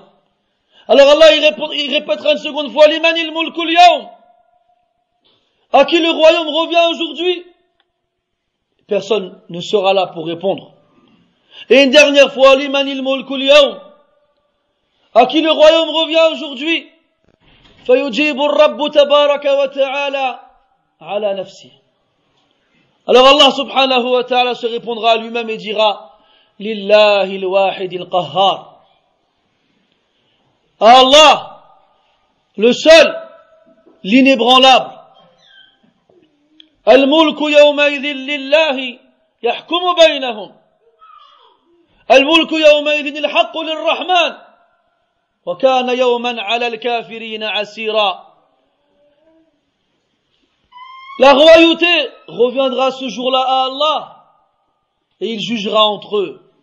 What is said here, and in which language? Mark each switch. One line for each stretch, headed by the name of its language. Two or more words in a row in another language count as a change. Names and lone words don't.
French: Alors Allah, il répétera une seconde fois,
Arabic: لمن الملك اليوم,
French: à qui le royaume revient aujourd'hui? Personne ne sera là pour répondre. Et une dernière fois,
Arabic: لمن الملك اليوم,
French: à qui le royaume revient aujourd'hui?
Arabic: فيجيب الرب تبارك وتعالى على نفسه.
French: Alors Allah
Arabic: سبحانه وتعالى
French: se répondra à lui-même et dira,
Arabic: لله الواحد القهار.
French: Allah, le seul, l'inébranlable.
Arabic: الملك يومئذ لله يحكم بينهم. الملك يومئذ الحق للرحمن. وكان يوما على الكافرين عسيرا.
French: La royauté reviendra ce jour-là à Allah et il jugera entre eux.